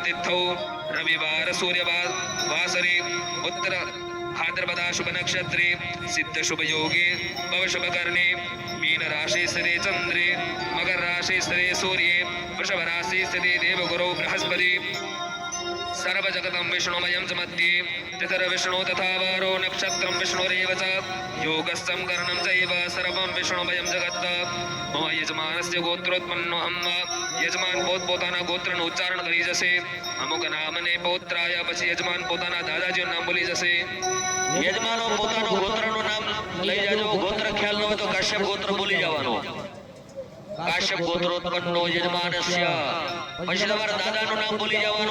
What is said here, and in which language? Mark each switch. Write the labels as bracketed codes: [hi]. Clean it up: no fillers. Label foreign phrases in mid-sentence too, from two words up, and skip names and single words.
[sa] तिथौ रविवार सूर्यवासरे उत्तर भाद्रपदा शुभ नक्षत्रे सिद्ध शुभ योगे भव शुभ करणे मीन राशि स्थिते चंद्रे मकर राशि स्थिते सूर्ये वृषभ राशि स्थिते देवगुरौ बृहस्पति सर्व जगतं विष्णुमयं च मध्ये तिथिर विष्णु तथा वारो नक्षत्रं विष्णुरेव च योगस्थं करणं चैव सर्वं विष्णुमयं जगत्। मम यजमानस्य गोत्रोत्पन्नोऽहं [gu] यजमान પોતપોતાના ગોત્રનું ઉચ્ચારણ કરી જશે। અમુક નામને પૌત્રાય પછી યજમાન પોતાના દાદાજીનું નામ બોલી જશે। યજમાનો પોતાનો ગોત્રનું નામ લઈ જાજો। ગોત્ર ખ્યાલ ન હોય તો કાશ્યપ ગોત્ર બોલી જવાનો। [sa] કાશ્યપ ગોત્રોત્પન્નો યજમાનસ્ય [gu] પછી તમારા દાદાનું નામ બોલી જવાનું।